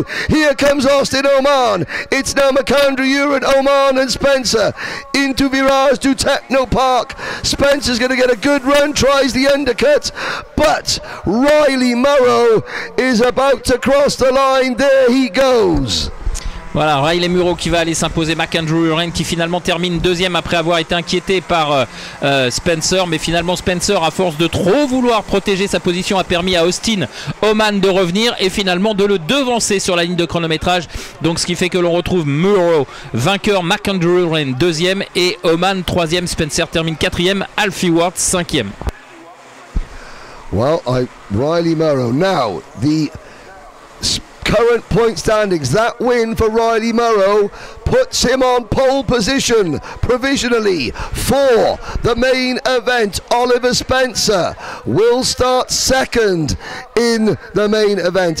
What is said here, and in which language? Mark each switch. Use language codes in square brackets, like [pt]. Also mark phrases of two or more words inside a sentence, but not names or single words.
[en] Here comes Austin Oman. It's now McAndrew Uren, Oman and Spencer into Virage to Technopark. Spencer's going to get a good run, tries the undercut, but Riley Murrow is about to cross the line. There he goes. [fr] Voilà, Riley Muro qui va aller s'imposer. McAndrew Uren qui finalement termine 2e après avoir été inquiété par Spencer, mais finalement Spencer, à force de trop vouloir protéger sa position, a permis à Austin Oman de revenir et finalement de le devancer sur la ligne de chronométrage. Donc ce qui fait que l'on retrouve Muro vainqueur, McAndrew Uren 2e et Oman 3e. Spencer termine 4e, Alfie Ward 5e. [en] Well, Riley Murrow now the current point standings. That win for Riley Murrow puts him on pole position provisionally for the main event. Oliver Spencer will start second in the main event.